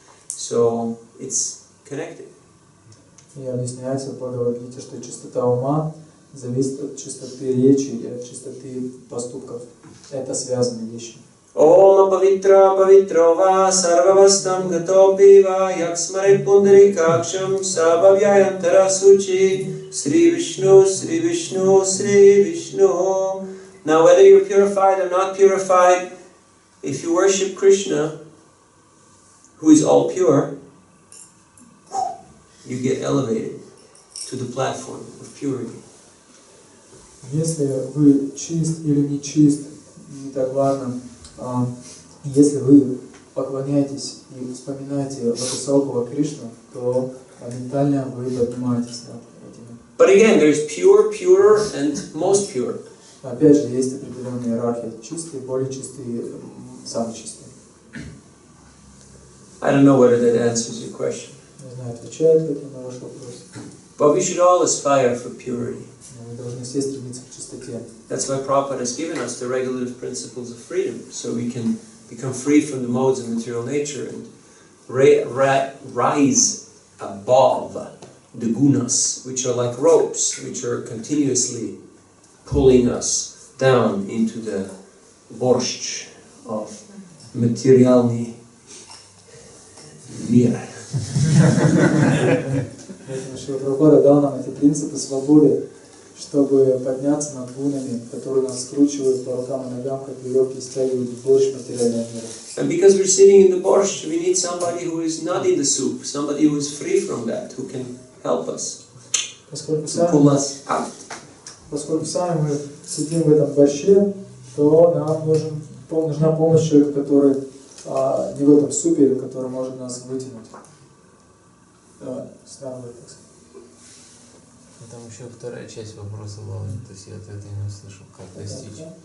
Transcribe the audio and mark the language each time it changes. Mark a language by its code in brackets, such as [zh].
[en] So it's connected. [ru] И объясняется в Бхагавад-гите, что чистота ума зависит от чистоты речи и от чистоты поступков. Это связанные вещи. [sa] Om pavitra pavitro va sarvavastam gatopi va yaksmare pundarikaksham sabhavyayantara suchi Sri Vishnu, Sri Vishnu, Sri Vishnu. [en] Now whether you're purified or not purified, if you worship Krishna, who is all pure, you get elevated to the platform of purity. [ru] Если вы чист или не чист, не так важно. Если вы поклоняетесь и вспоминаете высокого Кришну, то ментально вы поднимаетесь над этим. [en] But again, there's pure, purer, and most pure. [ru] Опять же, есть определенная иерархия. Чистые, более чистые, самые чистые. [en] I don't know whether that answers your question. [ru] Не знаю, отвечает ли это на ваш вопрос. [en] But we should all aspire for purity. [ru] Но мы должны все стремиться к чистоте. [en] That's why Prabhupada has given us the regulative principles of freedom, so we can become free from the modes of material nature and rise above the gunas, which are like ropes, which are continuously pulling us down into the borscht of [ru] материальный мир. Поэтому Прабхупада дал нам эти принципы свободы, чтобы подняться над гунами, которые нас скручивают по рукам и ногам, как веревки стягивают в борщ материального мира. And because we're sitting in the borscht, we need somebody who is not in the soup, somebody who is free from that, who can help us, to pull us out. Поскольку сами мы сидим в этом борще, то нам нужна помощь человека, который не в этом супе, который может нас вытянуть. Снова, так сказать. Там еще вторая часть вопроса была, то есть я ответа не услышал, как достичь.